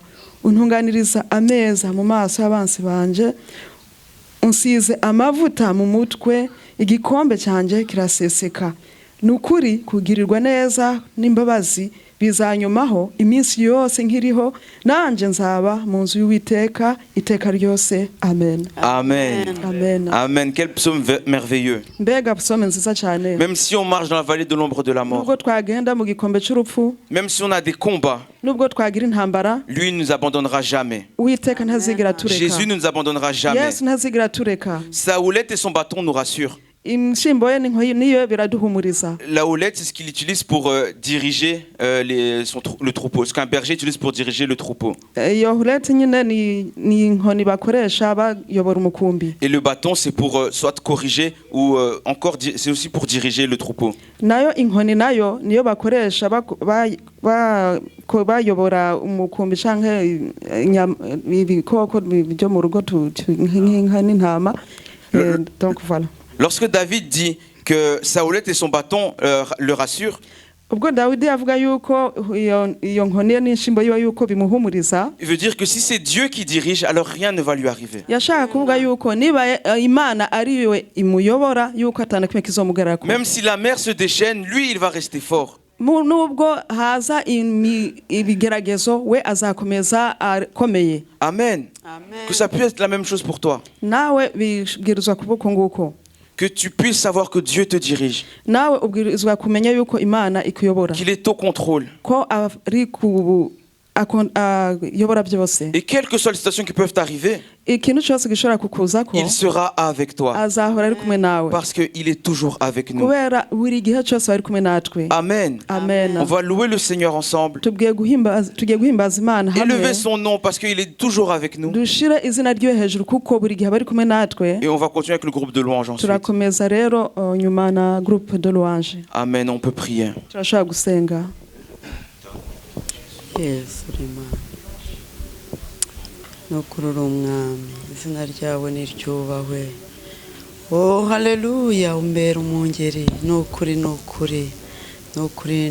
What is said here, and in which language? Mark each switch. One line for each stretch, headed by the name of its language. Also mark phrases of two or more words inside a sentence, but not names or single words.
Kinyarwanda: Untunganiriza ameza mu maso y'abansi banje, unsize amavuta mu mutwe, igikombe cyanjye kiraseseka. Nukuri kugirirwa neza n'imbabazi bizanyumaho iminsi yose nkiriho, nanje nzaba mu nzu y'Uwiteka iteka ryose. Amen. Amen. Amen. Amen.
French: Quel psaume merveilleux.
Kinyarwanda: Mbega psaume nziza cyane.
French: Même si on marche dans la vallée de l'ombre de la mort,
Kinyarwanda: Nubwo twagenda mu gikombe cy'urupfu,
French: même si on a des combats,
Kinyarwanda: nubwo twagira intambara,
French: lui ne nous abandonnera jamais.
Kinyarwanda: Uwiteka ntazigera tureka.
French: Jésus ne nous abandonnera jamais.
Kinyarwanda: Yesu ntazigera tureka.
French: Sa houlette et son bâton nous rassurent.
Kinyarwanda: Inshyimbo ye niyo biraduhumuriza.
French: La houlette, c'est ce qu'il utilise pour diriger le troupeau. Ce qu'un berger utilise pour diriger le troupeau.
Kinyarwanda: Iyo houlette nyine ni inkoni bakoresha bayobora umukumbi.
French: Et le bâton, c'est pour soit corriger ou c'est aussi pour diriger le troupeau.
Kinyarwanda: Nayo inkoni nayo niyo bakoresha bayobora umukumbi canke ibikoko byo mu rugo nk'inka n'intama.
French: Donc voilà. Lorsque David dit que sa houlette et son bâton le rassurent,
Kinyarwanda: ubwo Dawidi avuga yuko iyo nkoni n'inshimbo yiwe yuko bimuhumuriza,
French: il veut dire que si c'est Dieu qui dirige, alors rien ne va lui arriver.
Kinyarwanda: yashaka kuvuga yuko niba Imana ari we imuyobora yuko atana kimwe kizomugarako.
French: Même si la mer se déchaîne, lui il va rester fort.
Kinyarwanda: Nubwo haza ibigeragezo we azakomeza akomeye. Amen.
French: Que ça puisse être la même chose pour toi.
Kinyarwanda: Nawe bibwirizwa kubuko nguko.
French: Que tu puisses savoir que Dieu te dirige.
Kinyarwanda: Nawe ubwirizwa kumenya yuko Imana ikuyobora.
French: Qu'il est au contrôle.
Kinyarwanda: Ko ari yobora byose.
French: Et quelles que soient les situations qui peuvent arriver,
Kinyarwanda: ikintu cyose gishobora kukuzako,
French: il sera avec toi.
Kinyarwanda: Azahora ari kumwe nawe.
French: Parce qu'il est toujours avec nous.
Kinyarwanda: Kubera buri gihe cyose ari kumwe natwe. Amen. Amen.
French: On va louer le Seigneur ensemble.
Kinyarwanda: Tugiye guhimbaza Imana hamwe.
French: Élever son nom parce qu'il est toujours avec nous.
Kinyarwanda: Dushire izina ryo hejuru kuko buri gihe bari kumwe natwe.
French: Et on va continuer avec le groupe de louange ensuite.
Kinyarwanda: Turakomeza rero nyuma na
French: groupe de louange. Amen. On peut prier.
Kinyarwanda: Turashaka gusenga. Yesu Imana ni ukuri uri umwami izina ryawe niryubahwe. Oh haleluya, umbera umwungeri ni ukuri ni ukuri ni ukuri.